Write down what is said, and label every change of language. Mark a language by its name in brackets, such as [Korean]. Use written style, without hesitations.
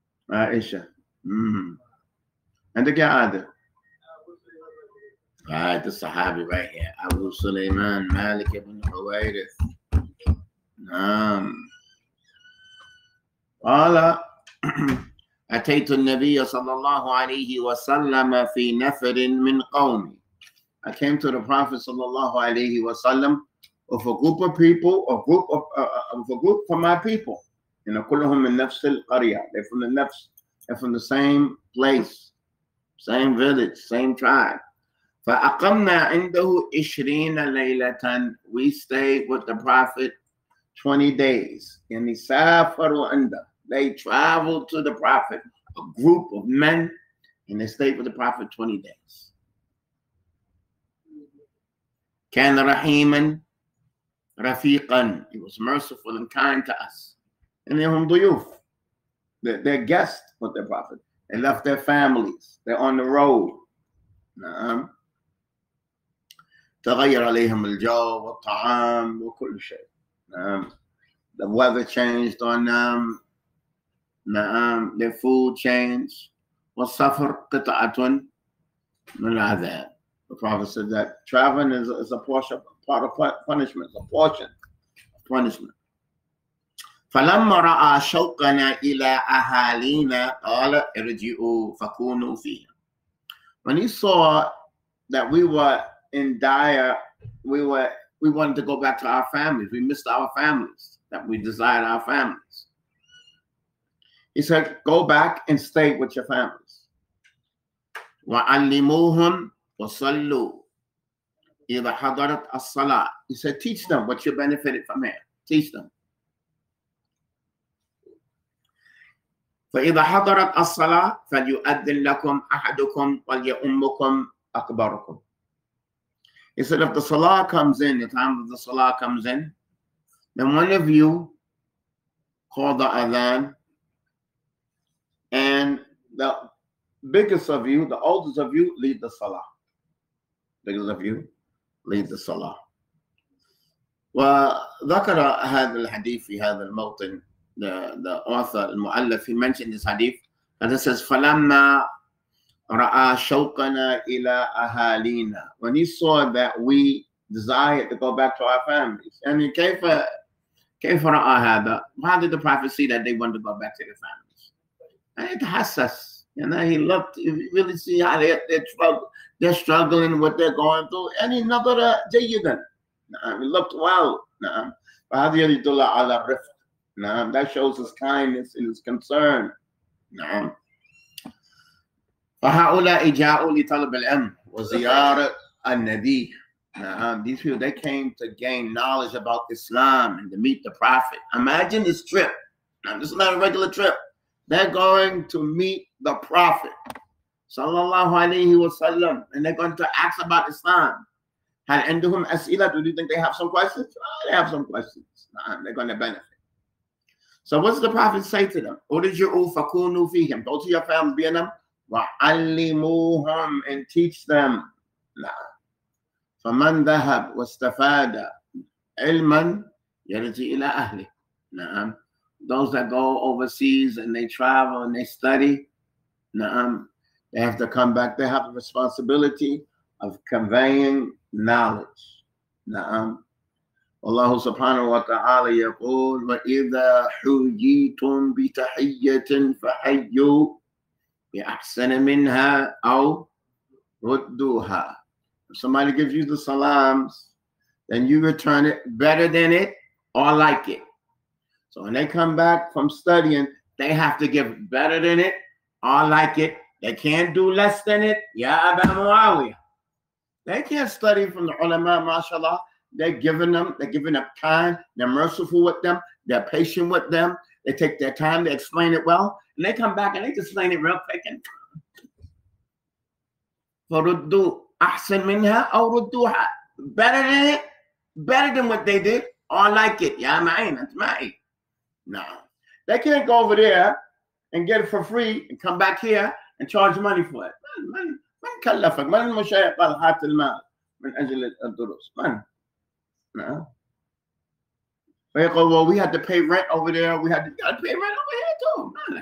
[Arabic] عائشة. عندك يا عادل؟ هذا الصحابي [English] right here. [Arabic] أبو سليمان مالك بن حويرث. نعم. قال أتيت النبي صلى الله عليه وسلم في نفر من قومي. [English] I came to the Prophet [Arabic] صلى الله عليه وسلم [English] of a group of people, of a group from my people. You know, [Arabic] كلهم من نفس القرية. [English] They're from the nafs. They're from the same place, same village, same tribe. [Arabic] فأقمنا عنده 20 ليلة. [English] We stayed with the Prophet 20 days. [Arabic] يعني سافروا عنده. [English] They traveled to the Prophet, a group of men, and they stayed with the Prophet 20 days. [Arabic] كان رحيما رفيقا. [English] He was merciful and kind to us. And [Arabic] هم ضيوف. [English] They're guests with the Prophet. They left their families. They're on the road. [Arabic] تغير عليهم الجو والطعام وكل شيء. [English] The weather changed on them. Their food changed. [Arabic] والسفر قطعة من العذاب. [English] The Prophet said that traveling is a part of punishment, a portion of punishment. [Arabic] فلما رأى شوقنا إلى أهالينا قال ارجعوا فكونوا فيها. [English] When he saw that we were in dire, we wanted to go back to our families. We missed our families, that we desired our families. He said, go back and stay with your families. [Arabic] وَعَلِّمُوهُمْ وَصَلُّوا إِذَا حَضَرَتْ الصَّلَاةِ. [English] He said, teach them what you benefited from here. Teach them. [Arabic] فإذا حضرت الصلاة فليؤذن لكم أحدكم وليؤمكم أكبركم. [English] He said, if the salah comes in, the time of the salah comes in, then one of you call the adhan, and the biggest of you, the oldest of you, lead the salah. Biggest of you, lead the salah. [Arabic] وذكر هذا الحديث في هذا الموطن. [English] The author, المؤلف, he mentioned this hadith, and it says, [Arabic] فَلَمَّا رَأَى شَوْقَنَا إِلَىٰ أَهَالِينَا. [English] When he saw that we desired to go back to our families. I mean, [Arabic] كيف رأى هذا? [English] How did the prophet see that they wanted to go back to their families? And it [Arabic] حسس. [English] You know, he looked, you really see how they're struggling, what they're going through. And he [Arabic] نظر جيدا. [English] He looked well. [Arabic] فهذا يدل على الرفق. [English] That shows his kindness and his concern. [Arabic] فهؤلاء جاءوا لطلب العلم وزيارة النبي. [English] These people, they came to gain knowledge about Islam and to meet the Prophet. Imagine this trip. Now, this is not a regular trip. They're going to meet the Prophet, sallallahu alayhi wa sallam, and they're going to ask about Islam. [Arabic] هل عندهم أسئلة? [English] Do you think they have some questions? Oh, they have some questions. They're going to benefit. So what does the Prophet say to them? [Arabic] Urji'u fakunu fihim. [English] Go to your family, be in them. [Arabic] وَعَلِّمُوهُمْ, [English] and teach them. [Arabic] فَمَنْ ذَهَبْ وَاسْتَفَادَ عِلْمًا يَرْجِعُ إِلَى أَهْلِهِ. [English] Those that go overseas and they travel and they study, they have to come back. They have the responsibility of conveying knowledge. [Arabic] Allah subhanahu wa ta'ala يقول وَإِذَا حُيِّيتُمْ بِتَحِيَّةٍ فَحَيُّوا بِأَحْسَنَ مِنْهَا أَوْ رُدُّوهَا. [English] If somebody gives you the salams, then you return it better than it or like it. So when they come back from studying, they have to give better than it or like it. They can't do less than it. Ya Aba Muawiyah. They can't study from the ulama, mashallah. They're giving up time. They're merciful with them. They're patient with them. They take their time to explain it well. And they come back and they explain it real quick. And [Arabic] فَرُدُّوا أَحْسَنْ مِنْهَا أَوْ رُدُّوهَا. [English] Better than it, better than what they did, or like it. Ya ma'in, that's ma'in. No. They can't go over there and get it for free and come back here and charge money for it. [Arabic] من كلفك؟ من المشايخ قال هات المال من أجل الدروس؟ من؟ [English] No. Well, we had to pay rent over there. We had to pay rent over here too.